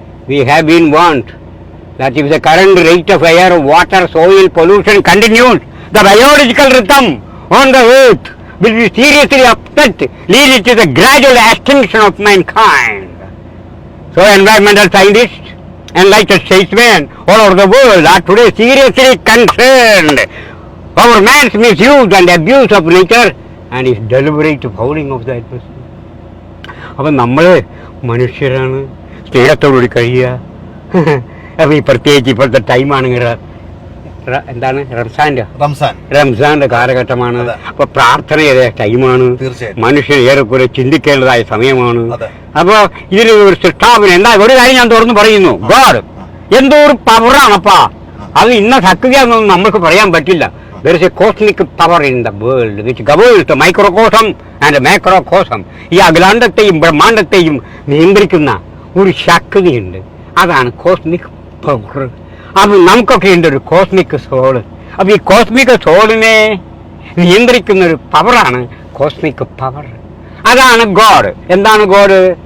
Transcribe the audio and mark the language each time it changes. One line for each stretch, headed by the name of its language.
English: We have been warned that if the current rate of air, water, soil pollution continues, the biological rhythm on the earth will be seriously upset, leading to the gradual extinction of mankind. So environmental scientists and enlightened statesmen all over the world are today seriously concerned over man's misuse and abuse of nature and his deliberate fouling of the atmosphere.
Malayalam: അപ്പം നമ്മൾ മനുഷ്യരാണ്, സ്നേഹത്തോടുകൂടി കഴിയുക. അപ്പം ഈ പ്രത്യേകിച്ച് ഇപ്പോഴത്തെ ടൈമാണെങ്കിൽ എന്താണ് റംസാന്റെ കാലഘട്ടമാണ്. അപ്പൊ പ്രാർത്ഥനയുടെ ടൈമാണ്. മനുഷ്യൻ ഏറെക്കുറെ ചിന്തിക്കേണ്ടതായ സമയമാണ്. അപ്പൊ ഇതിന് ഒരു സൃഷ്ടാവിന് എന്താ ഒരു കാര്യം ഞാൻ തുറന്ന് പറയുന്നു, ഗോഡ് എന്തോ ഒരു പവറാണപ്പാ. അത് ഇന്ന ശക്തിയാണെന്നൊന്നും നമ്മൾക്ക് പറയാൻ പറ്റില്ല.
English: There is a cosmic power in the world which governs the microcosm and macrocosm.
Malayalam: ഈ അഖിലാണ്ടത്തെയും ബ്രഹ്മാണ്ടത്തെയും നിയന്ത്രിക്കുന്ന ഒരു ശക്തിയുണ്ട്. അതാണ് കോസ്മിക് പവർ. അത് നമുക്കൊക്കെ ഉണ്ട് ഒരു കോസ്മിക് സോള്. അപ്പൊ ഈ കോസ്മിക് സോളിനെ നിയന്ത്രിക്കുന്ന ഒരു പവറാണ് കോസ്മിക് പവർ. അതാണ് ഗോഡ്. എന്താണ് ഗോഡ്?